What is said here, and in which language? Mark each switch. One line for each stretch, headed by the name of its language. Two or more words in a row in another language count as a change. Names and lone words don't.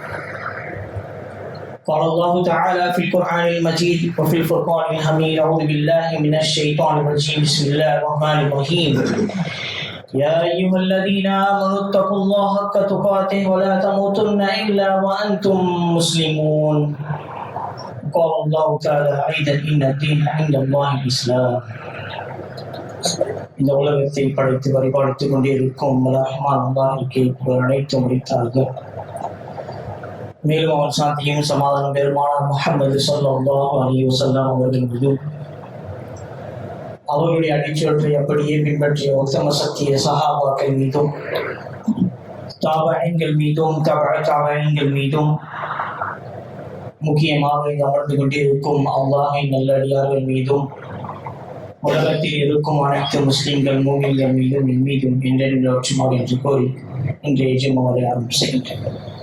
Arabic: قال الله تعالى في القرآن المجيد وفي الفرقان الحميد أعوذ بالله من الشيطان الرجيم بسم الله الرحمن الرحيم يا أيها الذين آمنوا اتقوا الله حق تقاته ولا تموتن إلا وأنتم مسلمون. قال الله تعالى أيضا إن الدين عند الله الإسلام.
Tamil: இந்த உலகத்தை படைத்து வழிபாடுத்துக் கொண்டிருக்கும் ரஹ்மான் அல்லாஹ்வுக்கு அனைத்து முடித்தார்கள். மேலும் அவன் சாந்தியும் சமாதானம் பெருமானார் முஹம்மது
Arabic: صلى الله عليه وسلم
Tamil: அவர்கள் மீதும் அவர்களுடைய அடிச்சுவற்றை அப்படியே பின்பற்றிய உத்தம சத்திய சஹாபாக்கள் மீதும் தாபஈன்கள் மீதும் தாபஈன்கள் மீதும் முக்கியமாக இங்கு அமர்ந்து கொண்டிருக்கும் அல்லாஹ்வின் நல்லடியார்கள் மீதும் உலகத்தில் இருக்கும் அனைத்து முஸ்லிம்கள் மூமின்கள் மீதும் என் மீதும் என்றென்று ஒற்றுமாக என்று கூறி இன்றைய ஜும்மாவை ஆரம்பிக்கின்றனர்.